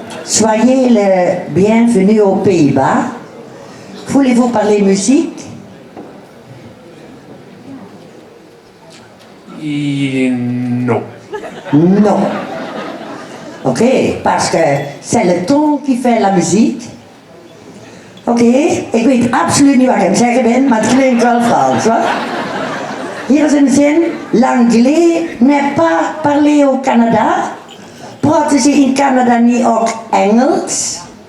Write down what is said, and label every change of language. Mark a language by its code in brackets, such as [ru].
[fr] Soyez le bienvenu aux Pays-Bas. Voulez-vous parler musique? [en] No. [fr] Non. Ok, parce que c'est le ton qui fait la musique. [nl] Oké, ik weet absoluut niet wat ik aan het zeggen ben, maar het klinkt wel Frans, hoor. Hier is een zin. L'anglais n'est pas parlé au Canada. Praten ze in Canada niet ook Engels?